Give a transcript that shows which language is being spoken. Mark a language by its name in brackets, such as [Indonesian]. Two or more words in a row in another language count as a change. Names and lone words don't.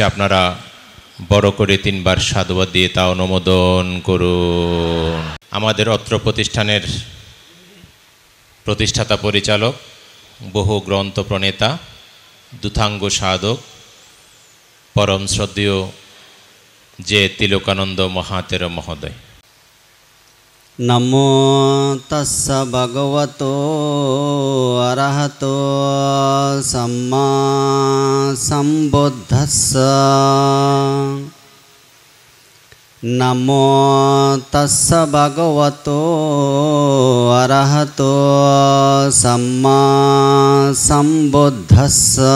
[Bangla] আপনারা বড় করে 3 বার সাধুবাদ দিয়ে তা অনুমোদন করুন। আমাদের অত্র প্রতিষ্ঠানের প্রতিষ্ঠাতা পরিচালক, বহু গ্রন্থ প্রণেতা, দুথাঙ্গ সাধক পরম শ্রদ্ধেয় যে তিলকানন্দ মহাতের মহোদয়। [Pali] নমো তস্য ভগবতো অরহতো সম্মা সম্বুদ্ধস্য। নমো তস্য ভগবতো অরহতো সম্মা সম্বুদ্ধস্য।